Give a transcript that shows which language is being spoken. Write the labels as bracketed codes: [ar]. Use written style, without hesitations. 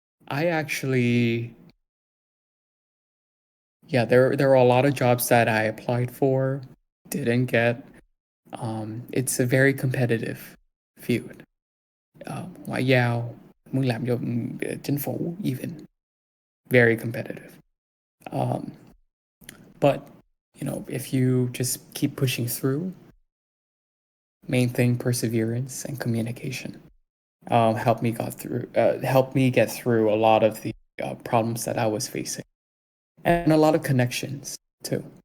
[en] I actually, yeah, there were a lot of jobs that I applied for, didn't get. It's a very competitive field. [vi] Ngoại giao, muốn làm cho chính phủ [en] even, very competitive. But if you just keep pushing through, main thing, perseverance and communication. Helped me get through a lot of the problems that I was facing, and a lot of connections too.